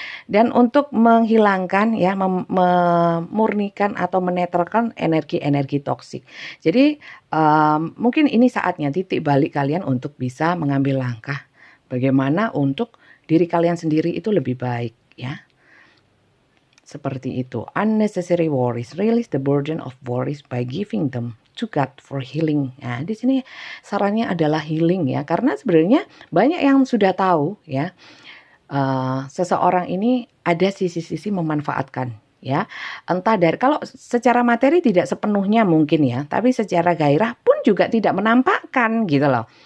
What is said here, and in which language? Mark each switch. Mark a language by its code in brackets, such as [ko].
[id] Dan untuk menghilangkan ya, memurnikan atau menetralkan energi-energi toksik. Jadi mungkin ini saatnya titik balik kalian untuk bisa mengambil langkah bagaimana untuk diri kalian sendiri itu lebih baik ya. Seperti itu. [en] Unnecessary worries, release the burden of worries by giving them to God for healing. [id] Nah, di sini sarannya adalah healing ya, karena sebenarnya banyak yang sudah tahu ya. Seseorang ini ada sisi-sisi memanfaatkan ya, entah dari kalau secara materi tidak sepenuhnya mungkin ya, tapi secara gairah pun juga tidak menampakkan gitu loh.